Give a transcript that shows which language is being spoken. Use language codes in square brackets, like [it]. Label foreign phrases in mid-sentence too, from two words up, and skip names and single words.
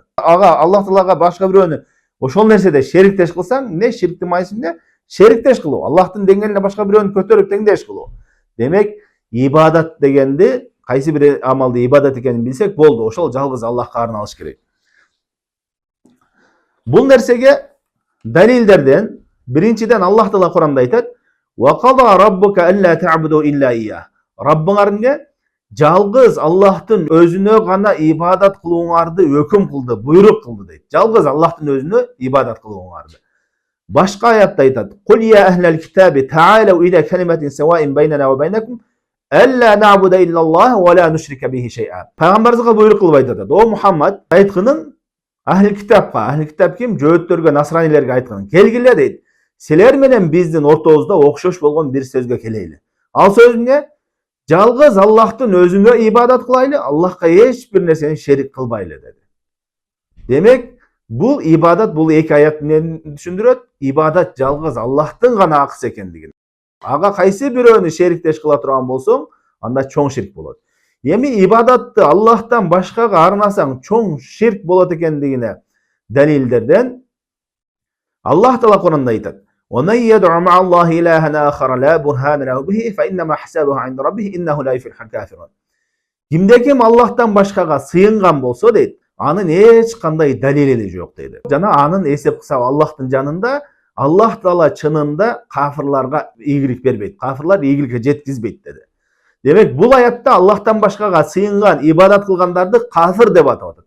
[ky] Ага Аллах Таалага башка бирөөнү ошол нерседе шериктеш кылсаң, не ширктин майысында шериктеш кылуу, Аллахтын деңгээлине башка бирөөнү көтөрүп теңдеш кылуу. Демек, ибадат дегенди, кайсы бир амалды ибадат экенин билсек болду, ошол жалгыз Аллахка арналыш керек. Бул нерсеге далилдерден биринчиден Аллах Таала Куранда айтат: [ar] "وقضى ربك ألا تعبدوا إلا إياه". [ky] Раббыңар эмне? Жалгыз Аллахтын өзүнө гана ибадат кылууңарды өкүм кылды, буйрук кылды дейт. Жалгыз Аллахтын өзүнө ибадат кылууңарды. Башка аятта айтат: [ar] "قل يا أهل الكتاب تعالوا إلى كلمة سواء بيننا وبينكم ألا نعبد إلا الله ولا نشرك به شيئا". [ky] Пайгамбарыбызга буйрук кылып айтат: "О Мухаммад, айткынын ахли китапка, ахли китап ким? Жөөттөргө, насранилерге айткын. Келгиле дейт. Силер менен биздин ортобузда окшош болгон бир сөзгө келейли. Ал сөз эмне? Жалгыз Аллахтын өзүнө ибадат кылайлы, Аллахка эч бир нерсени шерик кылбайлы" деди. Демек, бул ибадат, бул эки аят эмнени түшүндүрөт? Ибадат жалгыз Аллахтын гана акысы экендигин. Ага кайсы бирөөнү шериктеш кыла турган болсоң, анда чоң ширк болот. Эми ибадатты Аллахтан башкага арнасаң чоң ширк болот экендигине далилдерден Аллах Таала Куранда айтат: [ar] "ويدع مع الله إلها آخر لا برهان له به فإنما حسابه عند ربه إنه لا يفلح الكافرون". [ky] Кимде-ким Аллахтан башкага сыйынган болсо дейт, анын эч кандай далили жок дейт. Жана анын эсеп кысабы Аллахтын жанында, Аллах Таала чынында кафирларга ийгилик бербейт. Кафирлар ийгиликке жеткизбейт деди. Демек, бул аятта Аллахтан башкага сыйынган, ибадат кылгандарды кафир деп атап атат.